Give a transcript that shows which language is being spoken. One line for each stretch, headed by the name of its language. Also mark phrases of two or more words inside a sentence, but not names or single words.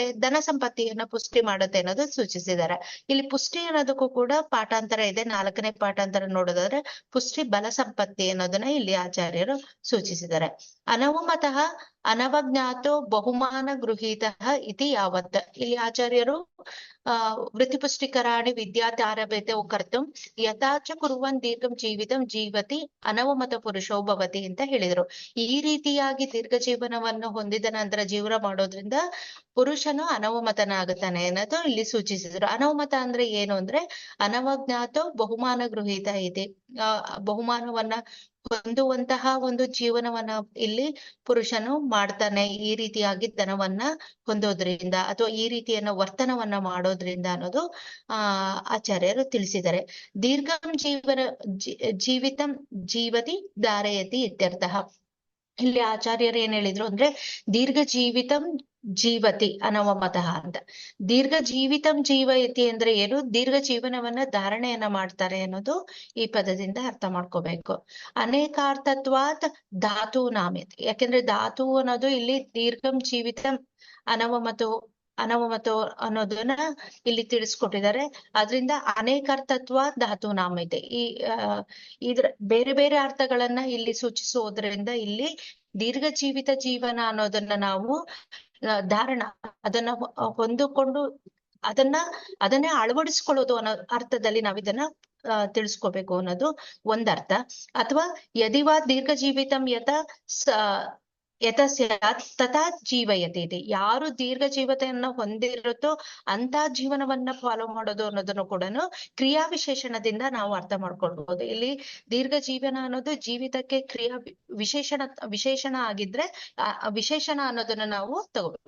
Kannada: ಧನ ಸಂಪತ್ತಿಯನ್ನ ಪುಷ್ಟಿ ಮಾಡುತ್ತೆ ಅನ್ನೋದು ಸೂಚಿಸಿದ್ದಾರೆ. ಇಲ್ಲಿ ಪುಷ್ಟಿ ಅನ್ನೋದಕ್ಕೂ ಕೂಡ ಪಾಠಾಂತರ ಇದೆ. 4ನೇ ಪಾಠಾಂತರ ನೋಡೋದಾದ್ರೆ ಪುಷ್ಟಿ ಬಲ ಸಂಪತ್ತಿ ಅನ್ನೋದನ್ನ ಇಲ್ಲಿ ಆಚಾರ್ಯರು ಸೂಚಿಸಿದ್ದಾರೆ.
Sanskrit: ಅನವಮತಃ ಅನವಜ್ಞಾತೋ ಬಹುಮಾನ ಗೃಹೀತಃ ಇತಿ ಯಾವತ್.
Kannada: ಇಲ್ಲಿ ಆಚಾರ್ಯರು
Sanskrit: ವೃತ್ತಿಪುಷ್ಟಿಕರಾಣಿ ವಿದ್ಯಾರ್ಥಾರಭ್ಯತೆ ಕರ್ತುಂ ಯಥಾಚ ಕುರುವನ್ ದೀರ್ಘಂ ಜೀವಿತಂ ಜೀವತಿ ಅನವಮತ ಪುರುಷೋ ಭವತಿ
Kannada: ಅಂತ ಹೇಳಿದ್ರು. ಈ ರೀತಿಯಾಗಿ ದೀರ್ಘ ಜೀವನವನ್ನು ಹೊಂದಿದ ನಂತರ ಜೀವನ ಮಾಡೋದ್ರಿಂದ ಪುರುಷನು ಅನವಮತನಾಗುತ್ತಾನೆ ಅನ್ನೋದು ಇಲ್ಲಿ ಸೂಚಿಸಿದ್ರು. ಅನವಮತ ಅಂದ್ರೆ ಏನು ಅಂದ್ರೆ
Sanskrit: ಅನವಜ್ಞಾತೋ ಬಹುಮಾನ ಗೃಹೀತ
Kannada: ಇದೆ, ಬಹುಮಾನವನ್ನ ಹೊಂದುವಂತಹ ಒಂದು ಜೀವನವನ್ನ ಇಲ್ಲಿ ಪುರುಷನು ಮಾಡ್ತಾನೆ. ಈ ರೀತಿಯಾಗಿ ಧನವನ್ನ ಹೊಂದೋದ್ರಿಂದ ಅಥವಾ ಈ ರೀತಿಯನ್ನ ವರ್ತನವನ್ನ ಮಾಡೋದ್ರಿಂದ ಅನ್ನೋದು ಆಚಾರ್ಯರು ತಿಳಿಸಿದ್ದಾರೆ.
Sanskrit: ದೀರ್ಘಂ ಜೀವಿತಂ ಜೀವತಿ ಧಾರಯತಿ ಇತ್ಯರ್ಥಃ.
Kannada: ಇಲ್ಲಿ ಆಚಾರ್ಯರು ಏನ್ ಹೇಳಿದ್ರು ಅಂದ್ರೆ
Sanskrit: ದೀರ್ಘ ಜೀವಿತಂ ಜೀವತಿ ಅನವಮತಃ
Kannada: ಅಂತ.
Sanskrit: ದೀರ್ಘ ಜೀವಿತಂ ಜೀವಯತಿ
Kannada: ಅಂದ್ರೆ ಏನು? ದೀರ್ಘ ಜೀವನವನ್ನ ಧಾರಣೆಯನ್ನ ಮಾಡ್ತಾರೆ ಅನ್ನೋದು ಈ ಪದದಿಂದ ಅರ್ಥ ಮಾಡ್ಕೋಬೇಕು.
Sanskrit: ಅನೇಕಾರ್ಥತ್ವಾತ್ ಧಾತು ನಾಮಿತ್.
Kannada: ಯಾಕೆಂದ್ರೆ ಧಾತು ಅನ್ನೋದು ಇಲ್ಲಿ
Sanskrit: ದೀರ್ಘಂ ಜೀವಿತಂ ಅನವಮತು ಅನವಮತೋ
Kannada: ಅನ್ನೋದನ್ನ ಇಲ್ಲಿ ತಿಳಿಸ್ಕೊಟ್ಟಿದ್ದಾರೆ. ಅದರಿಂದ
Sanskrit: ಅನೇಕಾರ್ಥತ್ವ ಧಾತು ನಾಮ
Kannada: ಇದೆ. ಇದ್ರ ಬೇರೆ ಬೇರೆ ಅರ್ಥಗಳನ್ನ ಇಲ್ಲಿ ಸೂಚಿಸುವುದರಿಂದ ಇಲ್ಲಿ ದೀರ್ಘ ಜೀವಿತ ಜೀವನ ಅನ್ನೋದನ್ನ ನಾವು ಧಾರಣ ಅದನ್ನ ಹೊಂದಿಕೊಂಡು ಅದನ್ನೇ ಅಳವಡಿಸ್ಕೊಳ್ಳೋದು ಅನ್ನೋ ಅರ್ಥದಲ್ಲಿ ನಾವಿದನ್ನ ತಿಳಿಸ್ಕೋಬೇಕು ಅನ್ನೋದು ಒಂದರ್ಥ.
Sanskrit: ಅಥವಾ ಯದಿವಾ ದೀರ್ಘ ಜೀವಿತಂ ಯಥ ಸ್ಯಾತ್ ತಥಾ ಜೀವಯತೆ ಇದೆ.
Kannada: ಯಾರು ದೀರ್ಘ ಜೀವತೆಯನ್ನ ಹೊಂದಿರುತ್ತೋ ಅಂತ ಜೀವನವನ್ನ ಫಾಲೋ ಮಾಡೋದು ಅನ್ನೋದನ್ನು ಕೂಡ ಕ್ರಿಯಾ ವಿಶೇಷಣದಿಂದ ನಾವು ಅರ್ಥ ಮಾಡ್ಕೊಳ್ಬಹುದು. ಇಲ್ಲಿ ದೀರ್ಘ ಜೀವನ ಅನ್ನೋದು ಜೀವಿತಕ್ಕೆ ಕ್ರಿಯಾ ವಿಶೇಷಣ ಆಗಿದ್ರೆ ವಿಶೇಷಣ ಅನ್ನೋದನ್ನ ನಾವು ತಗೋಬೇಕು.